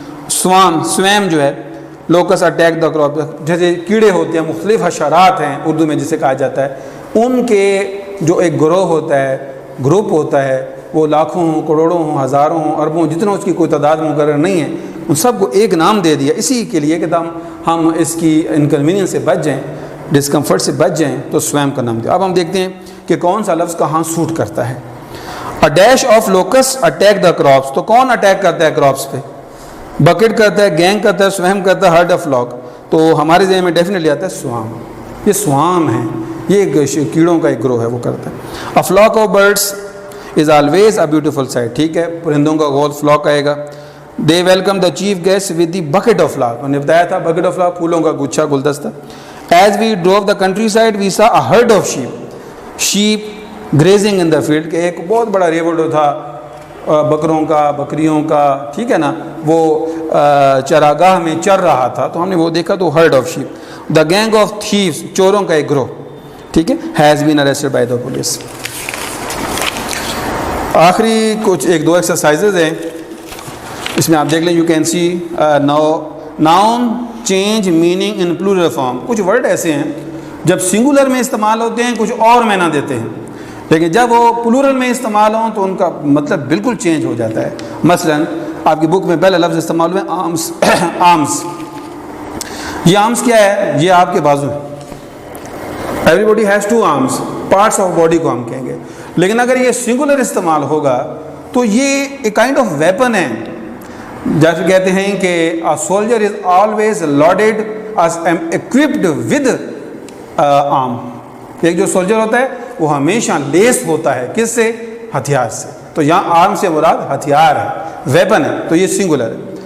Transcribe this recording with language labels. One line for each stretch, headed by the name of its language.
Urdu: Swim جو ہے,
English: locusts attack the crop,
Urdu: جیسے کیڑے ہوتے ہیں, مختلف حشرات ہیں اردو میں جسے کہا جاتا ہے, ان کے جو ایک گروہ ہوتا ہے, گروپ ہوتا ہے, وہ لاکھوں ہوں, کروڑوں ہوں, ہزاروں ہوں, اربوں, جتنا اس کی کوئی تعداد مقرر نہیں ہے, ان سب کو ایک نام دے دیا اسی کے لیے کہ ہم اس کی انکنوینئنس سے بچ جائیں, ڈسکمفرٹ سے بچ جائیں, تو سویم کا نام دیا. اب ہم دیکھتے ہیں کہ کون سا لفظ کہاں سوٹ کرتا ہے.
English: A dash of locusts attack the crops.
Urdu: تو کون اٹیک کرتا ہے کراپس پہ؟ بکٹ کرتا ہے, گینگ کرتا ہے, سویم کرتا ہے, ہرڈ آف فلاک. تو ہمارے ذہن میں ڈیفینیٹلی آتا ہے سوام. یہ سوام ہے, یہ کیڑوں کا ایک گروہ ہے, وہ کرتا ہے.
English: A flock of birds is always a beautiful sight.
Urdu: ٹھیک ہے, پرندوں کا گول فلاک آئے گا.
English: They welcome the chief guest with the bucket of flowers.
Urdu: میں نے بتایا تھا
English: bucket of flowers,
Urdu: پھولوں کا گچھا, گلدستہ.
English: As we drove the countryside, we saw a herd of sheep grazing in the field.
Urdu: کہ ایک بہت بڑا ریوڑ تھا بکروں کا, بکریوں کا, ٹھیک ہے نا, وہ چراگاہ میں چر رہا تھا, تو ہم نے وہ دیکھا, تو
English: herd of sheep. The gang of thieves,
Urdu: چوروں کا ایک گروہ, ٹھیک ہے,
English: has been arrested by the police.
Urdu: آخری کچھ ایک دو ایکسرسائزز ہیں, اس میں آپ دیکھ لیں.
English: You can see noun change meaning in plural form.
Urdu: کچھ ورڈ ایسے ہیں جب سنگولر میں استعمال ہوتے ہیں کچھ اور معنی دیتے ہیں, لیکن جب وہ پلورل میں استعمال ہوں تو ان کا مطلب بالکل چینج ہو جاتا ہے. مثلا آپ کی بک میں پہلا لفظ استعمال ہوئے آرمس. آرمس, یہ آرمس کیا ہے؟ یہ آپ کے بازو ہیں.
English: everybody has two arms,
Urdu: parts of body کو ہم کہیں گے. لیکن اگر یہ سنگولر استعمال ہوگا تو یہ ایک کائنڈ آف ویپن ہے. جیسے کہتے ہیں کہ
English: a soldier is always loaded as equipped with arm.
Urdu: ایک جو سولجر ہوتا ہے وہ ہمیشہ لیس ہوتا ہے کس سے؟ ہتھیار سے. تو یہاں آرم سے مراد ہتھیار ہے, ویپن ہے, تو یہ سنگولر ہے.